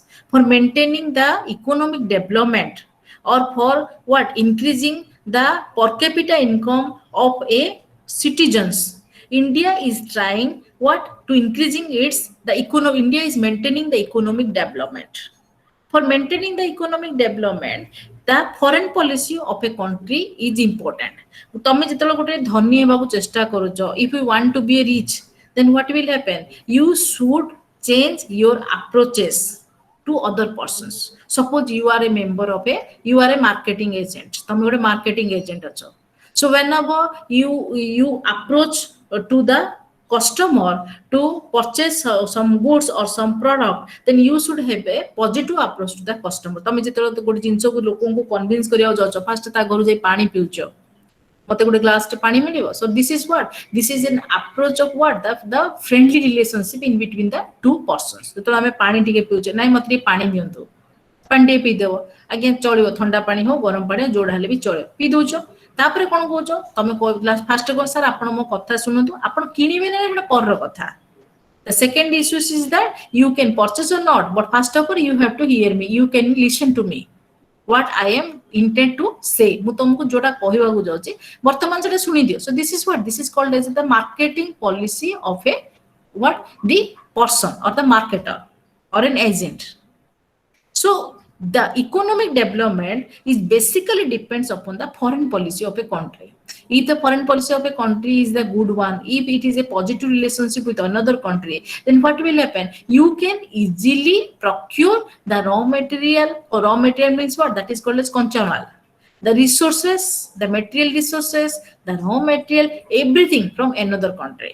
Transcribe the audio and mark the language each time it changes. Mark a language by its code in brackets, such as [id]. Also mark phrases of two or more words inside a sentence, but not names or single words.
[en] For maintaining the economic development, or for what, increasing the per capita income of a citizens. India is trying what, to increasing its the economy. India is maintaining the economic development. For maintaining the economic development, the foreign policy of a country is important. [or] ତମେ ଯେତେବେଳେ ଗୋଟେ ଧନୀ ହେବାକୁ ଚେଷ୍ଟା କରୁଛ, [en] if you want to be rich, then what will happen, you should change your approaches to other persons. Suppose you are a member of a, you are a marketing agent, [or] ତମେ ଗୋଟେ [en] marketing agent [or] ଅଛ. [en] So whenever you approach to the customer to purchase some goods or some product, then you should have a positive approach to the customer. [or] ତମେ ଯେତେବେଳେ ଗୋଟେ ଜିନିଷକୁ ଲୋକଙ୍କୁ କନଭିନ୍ସ କରିବାକୁ ଯାଉଛ, ଫାଷ୍ଟ ତା ଘରୁ ଯାଇ ପାଣି ପିଉଛ, ମତେ ଗୋଟେ ଗ୍ଲାସ ଟେ ପାଣି ମିଳିବ. [en] So this is what, this is an approach of what, the friendly relationship in between the two persons. [or] ଯେତେବେଳେ ଆମେ ପାଣି ଟିକେ ପିଉଛେ, ନାଇଁ ମତେ ଟିକେ ପାଣି ଦିଅନ୍ତୁ, ପାଣି ଟିକେ ପିଇଦେବ, ଆଜ୍ଞା ଚଳିବ, ଥଣ୍ଡା ପାଣି ହଉ ଗରମ ପାଣି ଯୋଉଟା ହେଲେ ବି ଚଳିବ, ପିଇ ଦଉଛ. ତାପରେ କଣ କହୁଛ, ତମେ ଫାଷ୍ଟ କହ ସାର୍ ଆପଣ ମୋ କଥା ଶୁଣନ୍ତୁ, ଆପଣ କିଣିବେ ନା ଏଟା ପରର କଥା. [en] The second issue is that you can purchase or not, but first of all you have to hear me, you can listen to me, what I am intent to say. [or] ମୁଁ ତମକୁ ଯୋଉଟା କହିବାକୁ ଯାଉଛି ବର୍ତ୍ତମାନ ସେଟା ଶୁଣି ଦିଅ. [en] So this is what, this is called as the marketing policy of a what, the person or the marketer or an agent. So the economic development is basically depends upon the foreign policy of a country. If the foreign policy of a country is the good one, if it is a positive relationship with another country, then what will happen, you can easily procure the raw material, or raw material means what, that is called as concha mal, the resources, the material resources, the raw material, everything from another country.